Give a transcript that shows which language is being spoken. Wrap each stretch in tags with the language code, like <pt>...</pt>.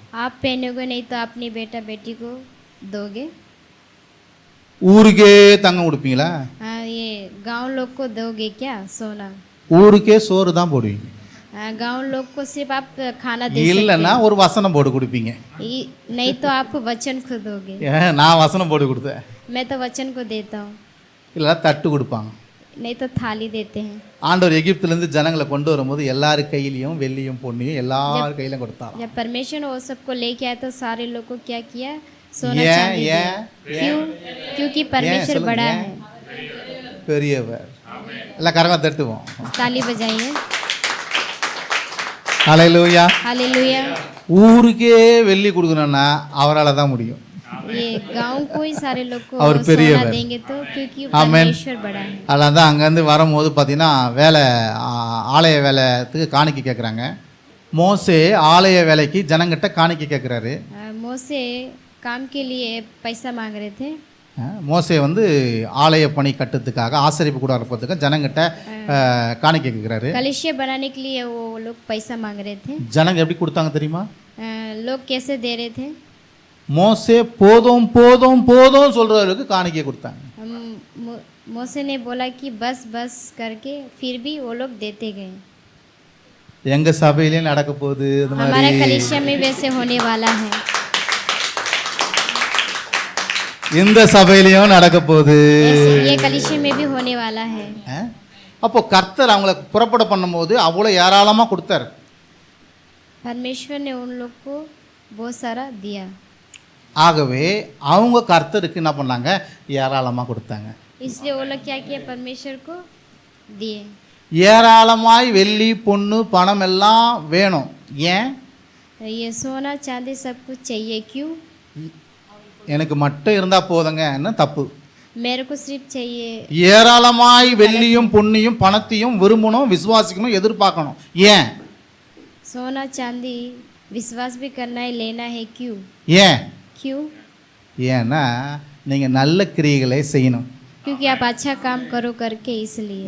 <hi>आप पहनोगे नहीं तो अपनी बेटा बेटी को दोगे.</hi> <ta>ஊருக்கே தங்கம் கொடுப்பீங்களா?</ta> <hi>ये गांव लोग को दोगे क्या सोना?</hi> <ta>ஊருக்கே சோறு தான் போடுவீங்க.</ta> <hi>गांव लोग को सिर्फ आप खाना दे सकते</hi> <ta>இல்லைன்னா ஒரு வசனம் போட்டு கொடுப்பீங்க.</ta> <hi>नहीं तो आप वचन को दोगे.</hi> <ta>நான் வசனம் போட்டு கொடுத்தேன்.</ta> <hi>मैं तो वचन को देता हूँ.</hi> <ta>இல்லை தட்டு கொடுப்பாங்க.</ta> <hi>नहीं तो थाली देते हैं.</hi> <ta>ஆண்டவர் எகிப்திலிருந்து ஜனங்களை கொண்டு வரும்போது எல்லார் கையிலையும் வெள்ளியும் பொன்னியும் எல்லார் கையிலும் கொடுத்தார்.</ta> <hi>जब परमेश्वर वो सबको लेके आया तो सारे लोग को क्या किया? सोना चांदी दिया. क्यों? क्योंकि परमेश्वर बड़ा है,</hi> <ta>பெரியவர். எல்லாம் கரமா தட்டுவோம்.</ta> <hi>ताली बजाइए.</hi> <ta>ஹல்லேலூயா.</ta> <hi>हालेलुया.</hi> <ta>ஊருக்கே வெள்ளி கொடுக்கணும்னா அவரால் தான் முடியும்.</ta> <hi>ये गांव को ही सारे लोग को और सोना देंगे तो क्योंकि परमेश्वर बड़ा है.</hi> <ta>அதனால தான் அங்கேருந்து வரும்போது பார்த்தீங்கன்னா ஆலய வேலைத்துக்கு காணிக்கை கேட்குறாங்க. மோசே ஆலய வேலைக்கு ஜனங்கிட்ட காணிக்கை கேட்குறாரு.</ta> <hi>मोसे काम के लिए पैसा मांग रहे थे.</hi> <ta>மோசே வந்து ஆலய பணி கட்டுறதுக்காக ஆசரிப்பு கூட இருப்பதுக்கு ஜனங்கிட்ட காணிக்கை கேட்குறாரு.</ta> <hi>कलिसिया बनाने के लिए वो लोग पैसा मांग रहे थे.</hi> <ta>ஜனங்க எப்படி கொடுத்தாங்க தெரியுமா?</ta> <hi>लोग कैसे दे रहे थे?</hi> <ta>மோசே போதும் போதும் போதும் சொல்றவருக்கு காணிக்கை கொடுத்தாங்க.</ta> <hi>मोसे ने बोला कि बस बस करके फिर भी वो लोग देते गए.</hi> <ta>எங்க சபையிலே நடக்க போகுது அந்த மாதிரி.</ta> <hi>हमारा कलिसिया में वैसे होने वाला है.</hi> <ta>இந்த சபையிலையும் நடக்க போகுது.</ta> <hi>ये कलिसिया में भी होने वाला है.</hi> <ta>அப்போ கர்த்தர் அவங்கள புறப்பட பண்ணும்போது அவ்வளோ ஏராளமா கொடுத்தார்.</ta> <hi>परमेश्वर ने उन लोग को बहुत सारा दिया.</hi> <ta>ஆகவே அவங்க கர்த்தருக்கு என்ன பண்ணாங்க? ஏராளமா கொடுத்தாங்க.</ta> <hi>इसलिए वो लोग क्या किया? परमेश्वर को दिए.</hi> <ta>ஏராளமாய் வெள்ளி பொண்ணு பணம் எல்லாம் வேணும். ஏன்?</ta> <hi>ये सोना चांदी सब कुछ चाहिए. क्यों?</hi> <ta>எனக்கு மட்டும் இருந்தா போதுங்கன்னு தப்பு.</ta> <hi>मेरे को सिर्फ चाहिए.</hi> <ta>ஏராளமாய் வெள்ளியும் பொன்னியும் பணத்தையும் விரும்பணும், விசுவாசிக்கணும், எதிர்பார்க்கணும். ஏன்?</ta> <hi>सोना चांदी विश्वास भी करना है, लेना है. क्यों?</hi> <ta>ஏன்?</ta> <hi>क्यों?</hi> <ta>ஏன்னா நீங்க நல்ல கிரியைகளை செய்யணும்.</ta> <hi>क्योंकि आप अच्छा काम करो करके, इसलिए.</hi>